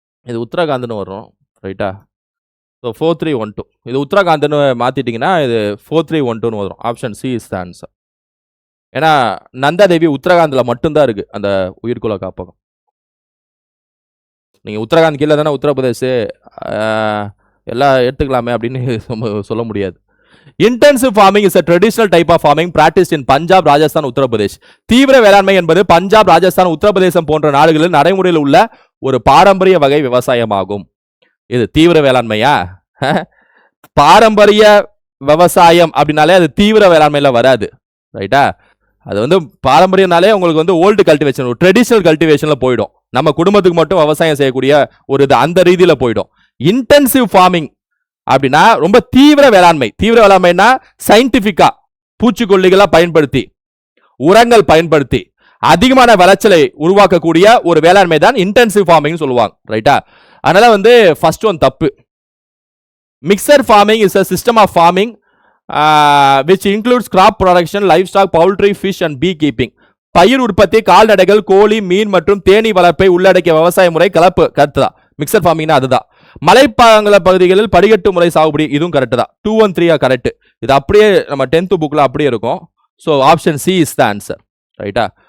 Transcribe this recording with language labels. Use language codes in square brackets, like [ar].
[ta] இது உத்தரகாண்ட்னு வரும், ரைட்டா? ஸோ 4312 இது உத்தரகாண்ட்னு மாத்திட்டீங்கன்னா இது 4312 வரும். [en] Option C is the answer. [ta] ஏன்னா நந்தாதேவி உத்தரகாண்ட்ல மட்டும்தான் இருக்கு அந்த உயிர்கோள காப்பகம். நீங்க உத்தரகாண்ட் கீழே தானே உத்தரப்பிரதேஷ் எல்லாம் எடுத்துக்கலாமே அப்படின்னு சொல்ல முடியாது. [en] Intensive farming is a traditional type of farming practiced in Punjab, Rajasthan, Uttar Pradesh. [ta] தீவிர வேளாண்மை என்பது பஞ்சாப், ராஜஸ்தான், உத்தரப்பிரதேசம் போன்ற நாடுகளில் நடைமுறையில் உள்ள ஒரு பாரம்பரிய வகை விவசாயமாகும். இது தீவிர வேளாண்மையா? பாரம்பரிய விவசாயம் அப்படின்னாலே அது தீவிர வேளாண்மையில வராது, ரைட்டா? அது வந்து பாரம்பரியனாலே உங்களுக்கு வந்து ஓல்டு கல்டிவேஷன், ஒரு ட்ரெடிஷனல் கல்டிவேஷன்ல போயிடும். நம்ம குடும்பத்துக்கு மட்டும் விவசாயம் செய்யக்கூடிய ஒரு இது அந்த ரீதியில போயிடும். இன்டென்சிவ் ஃபார்மிங் அப்படின்னா ரொம்ப தீவிர வேளாண்மை. தீவிர வேளாண்மைனா சயின்டிபிக்கா பூச்சிக்கொல்லிகளா பயன்படுத்தி, உரங்கள் பயன்படுத்தி அதிகமான விளைச்சலை உருவாக்கக்கூடிய ஒரு வேளாண்மை தான் இன்டென்சிவ் ஃபார்மிங் சொல்லுவாங்க, ரைட்டா? அதனால வந்து ஃபர்ஸ்ட் ஒன் தப்பு. [en] Mixed farming is a system of farming which includes crop production, livestock, poultry, fish and beekeeping. [ta] பயிர் உற்பத்தி, கால்நடைகள், கோழி, மீன் மற்றும் தேனீ வளர்ப்பை உள்ளடக்கிய விவசாய முறை கலப்பு கருத்து தான் மிக்சர் ஃபார்மிங்னா. அதுதான் மலைப்பாங்கல பகுதிகளில் படிக்கட்டு முறை சாகுபடி, இதுவும் கரெக்ட் தான். 213 கரெக்ட். இது அப்படியே நம்ம 10th புக்ல அப்படியே இருக்கும். [en] so option C is the answer, [ta] ரைட்டா?